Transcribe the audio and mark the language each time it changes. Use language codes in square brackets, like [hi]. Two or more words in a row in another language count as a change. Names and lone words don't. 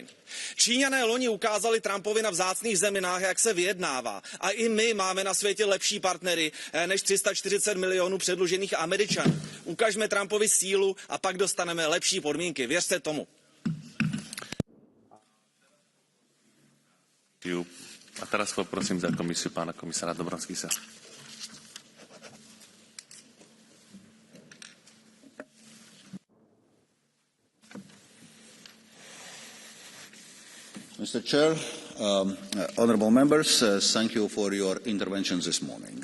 [cs] Číňané loni ukázali Trumpovi na vzácných zeminách, jak se vyjednává. A i my máme na světě lepší partnery než 340 milionů předlužených Američanů. Ukažme Trumpovi sílu a pak dostaneme lepší podmínky. Věřte tomu. [sk] A teraz poprosím za komisiu pána komisára Dombrovskisa. [en] Mr. Chair, honourable members, thank you for your interventions this morning.